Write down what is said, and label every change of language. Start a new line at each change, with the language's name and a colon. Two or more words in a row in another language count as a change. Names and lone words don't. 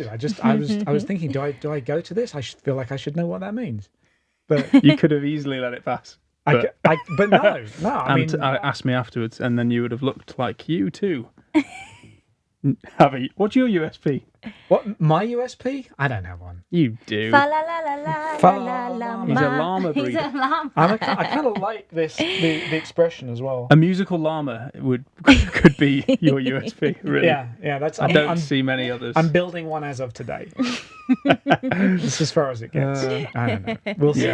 English: I was thinking, do I go to this? I feel like I should know what that means. But you could have easily let it pass. But no. I mean, I asked me afterwards, and then you would have looked like you too. What's your USP? What, my USP? I don't have one. You do. Fa la la la la la la. He's a llama breeder. He's a llama. I kind of like the expression as well. A musical llama could be your USP, really. Yeah. I don't see many others. I'm building one as of today. It's as far as it gets. I don't know. We'll see.